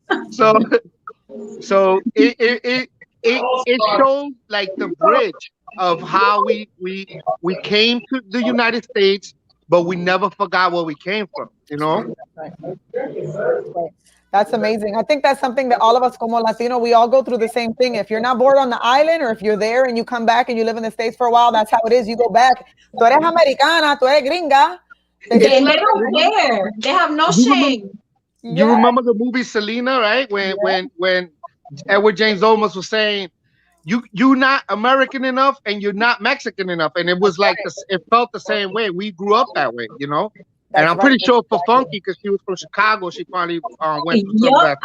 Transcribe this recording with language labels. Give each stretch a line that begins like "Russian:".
English: So it shows like the bridge of how we came to the United States, but we never forgot where we came from, you know? Right. That's amazing. I think that's something that all of us como Latino, we all go through the same thing. If you're not bored on the island, or if you're there and you come back and you live in the States for a while, that's how it is. You go back.
Spanish: Tú eres americana, tú eres gringa.
English: They don't care. They have no shame. You remember the movie Selena, right? When Edward James Olmos was saying, you're not American enough and you're not Mexican enough. And it was like, it felt the same way. We grew up that way, you know? And I'm pretty sure for Funky, because she was from Chicago, she probably went through some of that.